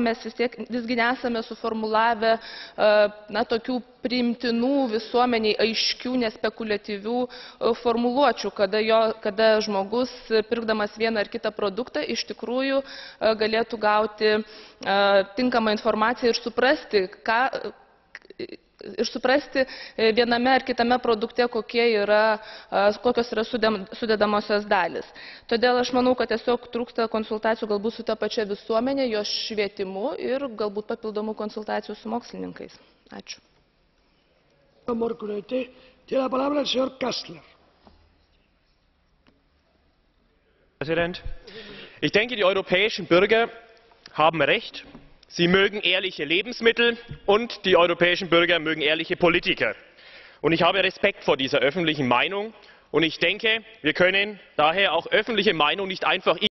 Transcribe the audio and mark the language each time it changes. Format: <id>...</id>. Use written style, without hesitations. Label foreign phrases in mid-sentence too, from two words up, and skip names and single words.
<lt>mes visgi nesame suformulavę tokių priimtinų visuomeniai aiškių, nespekuliatyvių formuluočių, kada žmogus, pirkdamas vieną ar kitą produktą, iš tikrųjų galėtų gauti tinkamą informaciją ir suprasti viename ar kitame produkte, kokios yra sudedamosios dalis. Todėl aš manau, kad tiesiog trūksta konsultacijų galbūt su ta pačia visuomenė, jos švietimu ir galbūt papildomų konsultacijų su mokslininkais. Ačiū.</lt> <es>Tiene la palabra el señor Kastler.</es> <de>Herr Präsident, ich denke, die europäischen Bürger haben recht. Sie mögen ehrliche Lebensmittel und die europäischen Bürger mögen ehrliche Politiker. Und ich habe Respekt vor dieser öffentlichen Meinung. Und ich denke, wir können daher auch öffentliche Meinung nicht einfach</de>